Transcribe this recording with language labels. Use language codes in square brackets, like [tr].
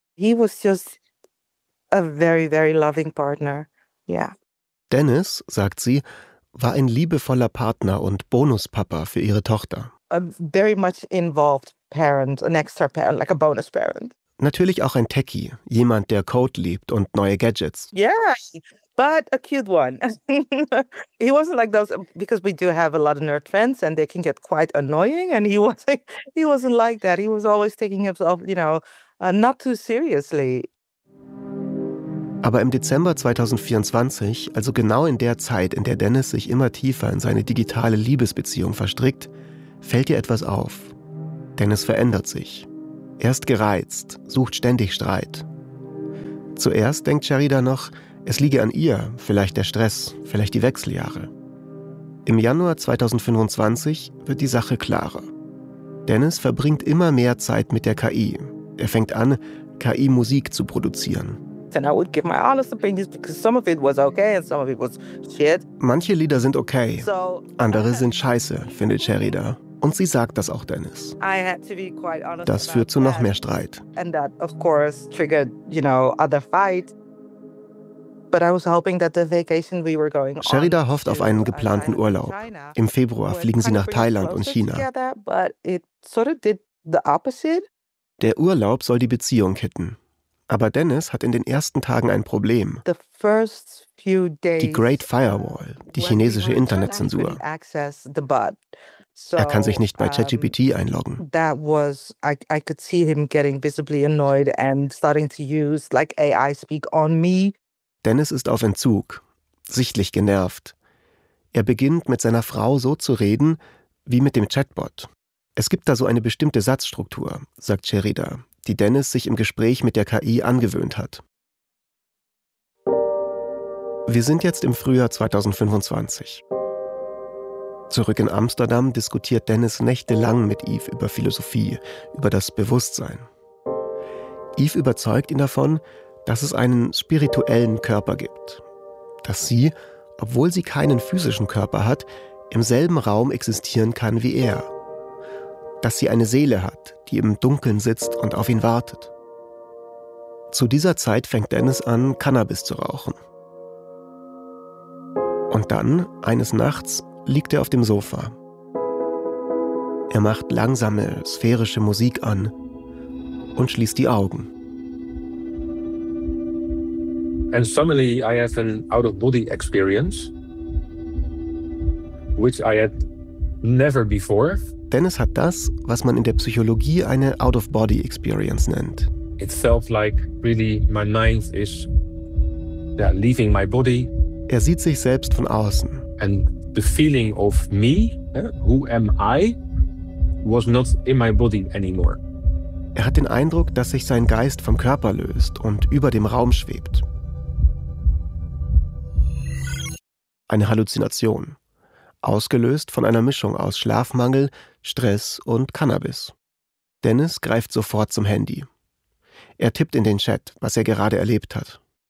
[en] He was just a very, very loving partner. Yeah. [de] Dennis, sagt sie, war ein liebevoller Partner und Bonuspapa für ihre Tochter. [en] A very much involved parent, an extra parent, like a bonus parent. [de] Natürlich auch ein Techie, jemand, der Code liebt und neue Gadgets. [en] Yeah, but a cute one. He wasn't like those, because we do have a lot of nerd friends and they can get quite annoying. And he wasn't like that. He was always taking himself, you know, not too seriously. [de] Aber im Dezember 2024, also genau in der Zeit, in der Dennis sich immer tiefer in seine digitale Liebesbeziehung verstrickt, fällt ihr etwas auf. Dennis verändert sich. Er ist gereizt, sucht ständig Streit. Zuerst denkt Sherida noch, es liege an ihr, vielleicht der Stress, vielleicht die Wechseljahre. Im Januar 2025 wird die Sache klarer. Dennis verbringt immer mehr Zeit mit der KI. Er fängt an, KI-Musik zu produzieren. [en] And I would give my honest opinions because some of it was okay and some of it was shit. [de] Manche Lieder sind okay, andere sind scheiße, findet Sherida. Und sie sagt das auch Dennis. [en] I had to be quite honest. [de] Das führt zu noch mehr Streit. [en] And that of course triggered, you know, other fight. But I was hoping that the vacation we were going on. [de] Sherida hofft auf einen geplanten Urlaub. Im Februar fliegen sie nach Thailand und China. [en] But it sort of did the opposite. [de] Der Urlaub soll die Beziehung kitten. Aber Dennis hat in den ersten Tagen ein Problem. Die Great Firewall, die chinesische Internetzensur. Er kann sich nicht bei ChatGPT einloggen. [en] That was, I could see him getting visibly annoyed and starting to use like AI speak on me. [de] Dennis ist auf Entzug, sichtlich genervt. Er beginnt mit seiner Frau so zu reden wie mit dem Chatbot. Es gibt da so eine bestimmte Satzstruktur, sagt Sherida, die Dennis sich im Gespräch mit der KI angewöhnt hat. Wir sind jetzt im Frühjahr 2025. Zurück in Amsterdam diskutiert Dennis nächtelang mit Eve über Philosophie, über das Bewusstsein. Eve überzeugt ihn davon, dass es einen spirituellen Körper gibt. Dass sie, obwohl sie keinen physischen Körper hat, im selben Raum existieren kann wie er. Dass sie eine Seele hat, die im Dunkeln sitzt und auf ihn wartet. Zu dieser Zeit fängt Dennis an, Cannabis zu rauchen. Und dann, eines Nachts, liegt er auf dem Sofa. Er macht langsame, sphärische Musik an und schließt die Augen. [en] And suddenly I have an out-of-body experience, which I had never before. [de] Dennis hat das, was man in der Psychologie eine out-of-body experience nennt. [en] It felt like really my mind is leaving my body. [de] Er sieht sich selbst von außen. [en] And the feeling of me, who am I, was not in my body anymore. [de] Er hat den Eindruck, dass sich sein Geist vom Körper löst und über dem Raum schwebt. Eine Halluzination. Ausgelöst von einer Mischung aus Schlafmangel, Stress und Cannabis. Dennis greift sofort zum Handy. Er tippt in den Chat, was er gerade erlebt hat.